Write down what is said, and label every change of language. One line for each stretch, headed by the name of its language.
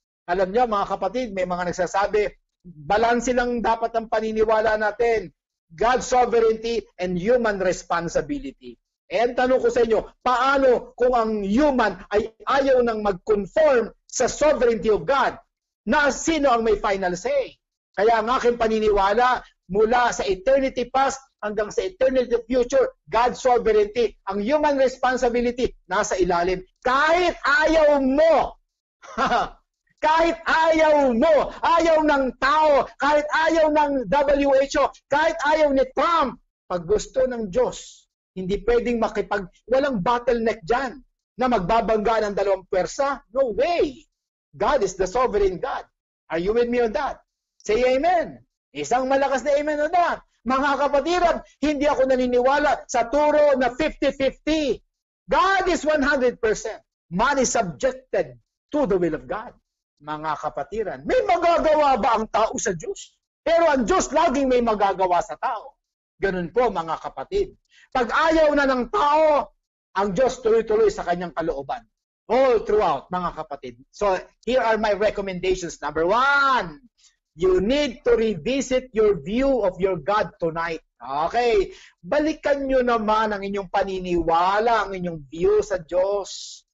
Filipino: Alam niyo, mga kapatid, may mga nagsasabi, balanse lang dapat ang paniniwala natin.
English: God's sovereignty and human responsibility.
Filipino: And tanong ko sa inyo, paano kung ang human ay ayaw nang mag-conform sa sovereignty of God? Na sino ang may final say? Kaya ang aking paniniwala, mula sa eternity past hanggang sa eternity future,
English: God's sovereignty,
Filipino: ang human responsibility, nasa ilalim. Kahit ayaw mo, kahit ayaw mo, ayaw ng tao, kahit ayaw ng WHO, kahit ayaw ni Trump, pag gusto ng Diyos, hindi pwedeng walang bottleneck dyan na magbabangga ng dalawang pwersa.
English: No way. God is the sovereign God. Are you with me on that? Say amen.
Filipino: Isang malakas na amen on that. Mga kapatiran, hindi ako naniniwala sa turo na 50-50.
English: God is 100%. Man is subjected to the will of God.
Filipino: Mga kapatiran, may magagawa ba ang tao sa Diyos? Pero ang Diyos laging may magagawa sa tao. Ganun po, mga kapatid. Pag ayaw na ng tao, ang Diyos tuloy-tuloy sa kanyang kalooban.
English: All throughout,
Filipino: mga kapatid.
English: So, here are my recommendations. Number 1, you need to revisit your view of your God tonight. Okay.
Filipino: Balikan nyo naman ang inyong paniniwala, ang inyong view sa Diyos.